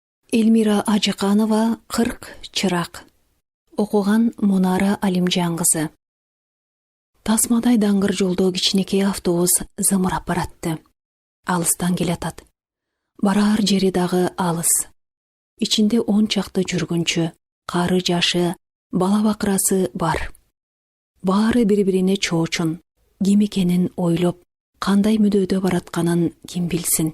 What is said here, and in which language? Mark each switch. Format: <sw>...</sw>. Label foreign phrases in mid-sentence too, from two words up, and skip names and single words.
<ky>Эльмира Ажықанова, 40 чырақ. Оқуған Мұнара Алимжан-қызы. Тасмадай даңғыр жолда кичинекей автобус зымырап баратты. Алыстан келатат. Барар жери дағы алыс. Ичинде 10 чақты жүргүнчү, кары жашы, бала бакырасы бар. Баары бири-бирине чоочун, ким экенин ойлоп, кандай мүдөөдө баратканын ким билсин.</ky>